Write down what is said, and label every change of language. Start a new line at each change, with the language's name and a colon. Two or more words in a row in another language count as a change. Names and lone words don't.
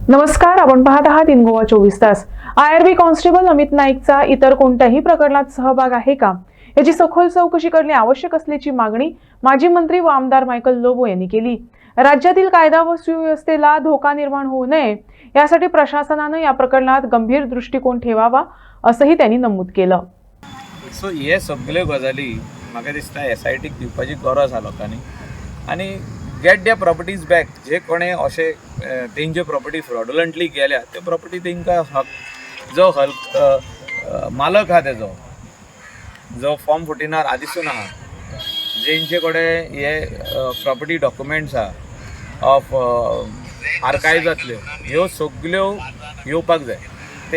Marathi: नमस्कार, आपण पाहत आहात इन गोवा 24 तास. IRB कॉन्स्टेबल अमित नाईकचा इतर कोणत्याही प्रकरणात सहभाग आहे का, याची सखोल चौकशी करणे आवश्यक असल्याची मागणी माजी मंत्री व आमदार मायकल लोबो यांनी केली. राज्यातील कायदा व सुव्यवस्थेला धोका निर्माण होऊ नये यासाठी प्रशासनाने या प्रकरणात गंभीर दृष्टिकोन ठेवावा, असंही त्यांनी नमूद केलं.
Konkani: सो हे सगळ्यो गजाली म्हाका दिसता SITक दिवपाची गरज आहा लोकांनी आनी
English: get the properties back.
Konkani: जे कोणे अशे तेंच्यो प्रॉपर्टी फ्रॉडुलंटली गेल्या त्यो प्रॉपर्टी तेंकां जो मालक आहा तेजो जो फॉर्म 14 आदिसून आहा, जेंचे कडेन हे
English: property documents
Konkani: आहा ऑफ आर्कायव्जांतल्यो, ह्यो सगळ्यो येवपाक जाय.